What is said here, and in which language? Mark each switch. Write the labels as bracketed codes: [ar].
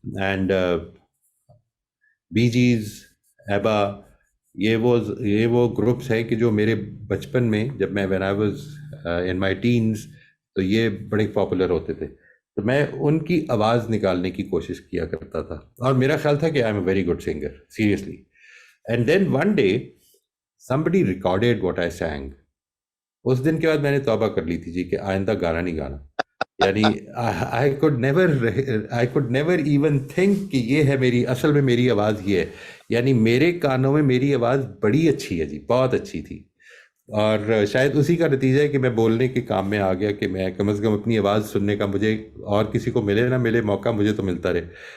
[ur] And Bee Gees, ABBA, یہ وہ groups ہیں کہ جو میرے بچپن میں جب میں [en] when I was in my teens [ur] تو یہ بڑے پاپولر ہوتے تھے، تو میں ان کی آواز نکالنے کی کوشش کیا کرتا تھا، اور میرا خیال تھا کہ [en] I am a very good singer, seriously. And then one day somebody recorded what I sang. [ur] اس دن کے بعد میں نے توبہ کر لی تھی جی کہ آئندہ گانا نہیں گانا. یعنی [en] I could never even think [ur] کہ یہ ہے اصل میں میری آواز یہ ہے. یعنی میرے کانوں میں میری آواز بڑی اچھی ہے جی، بہت اچھی تھی، اور شاید اسی کا نتیجہ ہے کہ میں بولنے کے کام میں آ گیا کہ میں کم از کم اپنی آواز سننے کا، مجھے اور کسی کو ملے نہ ملے موقع، مجھے تو ملتا رہے.